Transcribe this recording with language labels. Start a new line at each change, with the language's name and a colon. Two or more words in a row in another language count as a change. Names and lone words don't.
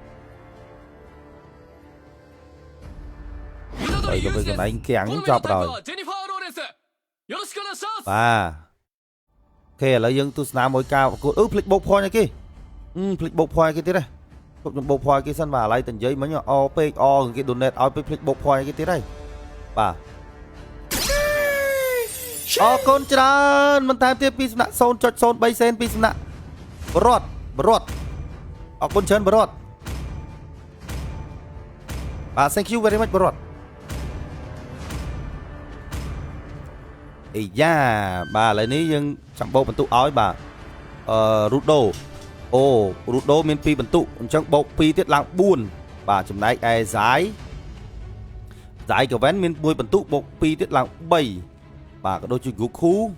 Khmer: ហើយទៅកន្លែងគាំងចប់ហើយបាទអូខេឥឡូវយើងទស្សនាមួយការប្រកួតភ្លេចបោក point ឲ្យគេភ្លេចបោក point ឲ្យគេទៀតហ៎ខ្ញុំបោក point ឲ្យគេសិនបាទឥឡូវតែនិយាយមិញអពេកគេ donate ឲ្យភ្លេចបោក point ឲ្យគេទៀតហើយបាទ អរគុណច្រើនមិនតែទៀតពីសំណាក់ 0.03 សេនពីសំណាក់បរតអរគុណច្រើនបរត បាទ
English: thank you very much
Khmer: បរតអីយ៉ាបាទឥឡូវនេះយើងចាំបោកបន្ទុកឲ្យបាទរូដូមាន2បន្ទុកអញ្ចឹងបោក2ទៀតឡើង4បាទចំណែកឯសាយកាវ៉ែនមាន1បន្ទុកបោក2ទៀតឡើង3បាទក៏ដូចជា Goku